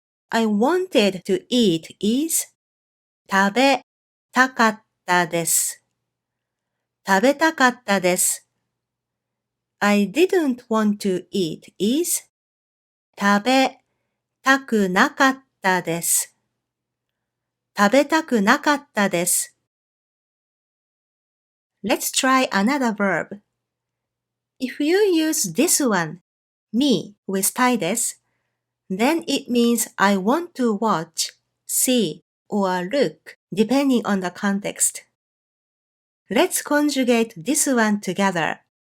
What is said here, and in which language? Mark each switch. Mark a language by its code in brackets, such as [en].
[en] I wanted to eat is [ja] 食べたかったです。食べたかったです。 [en] I didn't want to eat is [ja] 食べたくなかったです。食べたくなかったです。 [en] Let's try another verb. If you use this one, me, with たいです, then it means I want to watch, see, or look, depending on the context. Let's conjugate this one together.